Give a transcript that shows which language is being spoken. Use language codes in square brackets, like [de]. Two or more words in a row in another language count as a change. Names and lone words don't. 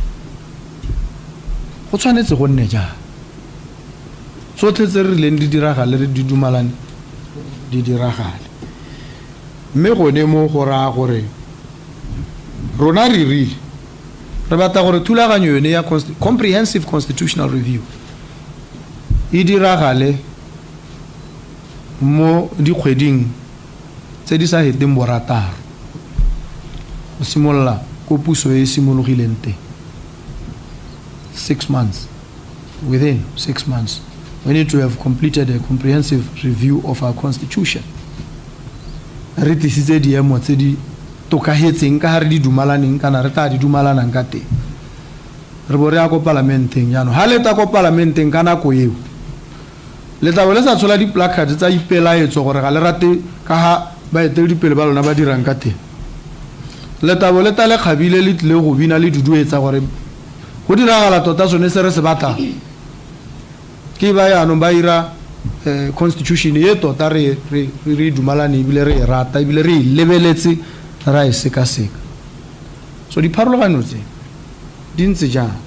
[tn] go tshwanetse go nne jang tsotlhe tse re rileng di diragale re di dumalane di diragale mme gone mo go raya gore rona re rile re batla gore thulaganyo yone ya [en] comprehensive constitutional review [tn] e diragale mo dikgweding tse di sa heteng borataro go simolola ko puso e simologileng teng 6 months. [en] Within 6 months we need to have completed a comprehensive review of our constitution. [tn] Re tlisitse diemo tse di tokahetseng ka re di dumalaneng kana re tla di dumalanang ka teng re bo re ya ko parlamenteng yano ha le ta ko parlamenteng kana ko eo le tla bo le sa tshola di placard tsa ipelaetso gore ga le rate ka ha ba etele dipele ba lona ba dirang ka teng le tla bo le ta le khabile le tle go bina le duduetsa gore go diragala tota sone se re se batla ke ba ya no ba ira constitution ye tota re dumalane ibile re rata ibile re lebeletse ra e seka-seka so di pharologano tse di ntse jang